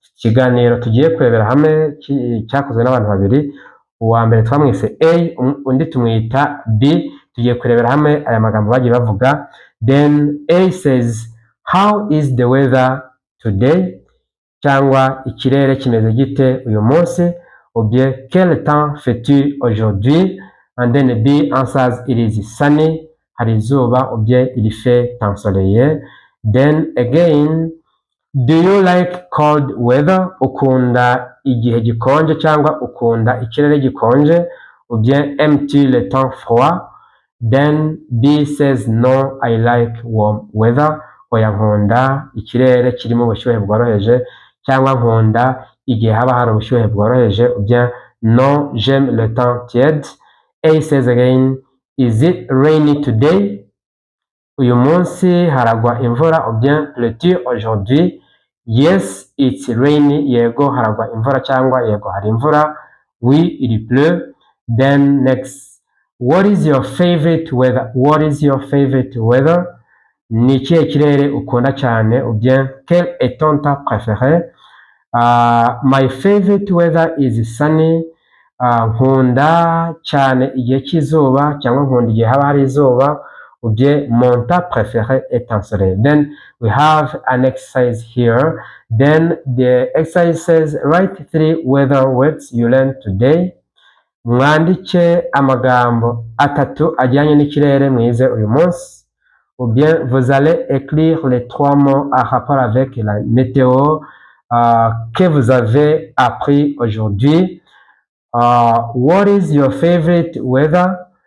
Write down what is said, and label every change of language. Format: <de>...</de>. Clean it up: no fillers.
<rw>Ikiganiro tugiye kurebera hamwe cyakozwe n'abantu babiri. Uwa mbere twamwise A, undi tumwita B. Tugiye kurebera hamwe aya magambo bagiye bavuga.</rw> <en>Then A says, how is the weather today?</en> <rw>Cyangwa ikirere kimeze gite uyu munsi?</rw> <fr>Ou bien quel temps fais-tu aujourd'hui?</fr> <en>And then B answers, it is sunny,</en> <rw>hari izuba,</rw> <fr>ou bien il fait ensoleillé.</fr> <en>Then again, do you like cold weather?</en> <rw>Ukunda igihe gikonje cyangwa ukunda ikirere gikonje?</rw> <fr>Ou bien aimes-tu le temps froid?</fr> <en>Then B says, no, I like warm weather.</en> <rw>Oya nkunda ikirere kirimo ubushyuhe bworoheje, cyangwa nkunda igihe haba hari ubushyuhe bworoheje.</rw> <fr>Ou bien non, j'aime le temps tiède.</fr> <en>A says again, is it rainy today?</en> <rw>Uyu munsi haragwa imvura.</rw> <fr>Ou bien pleut-il aujourd'hui?</fr> <en>Yes, it's rainy.</en> <rw>Yego haragwa imvura cyangwa yego hari imvura.</rw> <fr>Oui, il pleut.</fr> <en>Then next, what is your favorite weather? What is your favorite weather?</en> <rw>Ni ikihe kirere ukunda cyane?</rw> <fr>Ou bien quel est ton temps préféré?</fr> <en>My favorite weather is sunny.</en> <rw>Nkunda cyane igihe cy'izuba cyangwa nkunda igihe haba hari izuba.</rw> <fr>Ou bien mon temps préféré est ensoleillé.</fr> <en>Then we have an exercise here. Then the exercise says, write 3 weather words you learned today.</en> <rw>Mwandike amagambo 3 ajyanye n'ikirere mwize uyu munsi.</rw> <fr>Ou bien vous allez écrire les 3 mots en rapport avec la météo que vous avez appris aujourd'hui.</fr> <en>What is your favorite weather?</en>